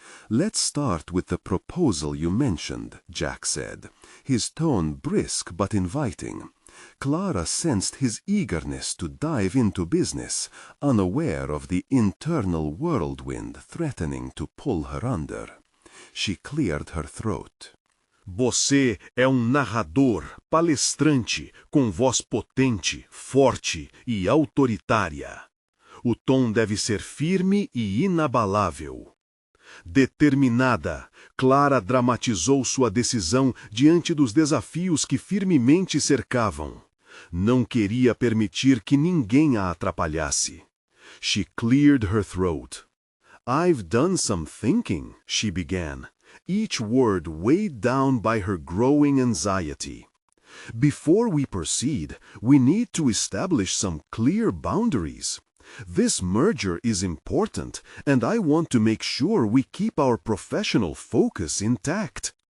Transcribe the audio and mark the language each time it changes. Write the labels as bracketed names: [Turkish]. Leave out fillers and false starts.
[English] "Let's start with the proposal you mentioned," Jack said, his tone brisk but inviting. Clara sensed his eagerness to dive into business, unaware of the internal whirlwind threatening to pull her under. She cleared her throat. [Portuguese] Você é narrador, palestrante, com voz potente, forte e autoritária. O tom deve ser firme e inabalável. Determinada, Clara dramatizou sua decisão diante dos desafios que firmemente cercavam. Não queria permitir que ninguém a atrapalhasse. [English] She cleared her throat. I've done some thinking, she began, each word weighed down by her growing anxiety. Before we proceed, we need to establish some clear boundaries. This merger is important, and I want to make sure we keep our professional focus intact.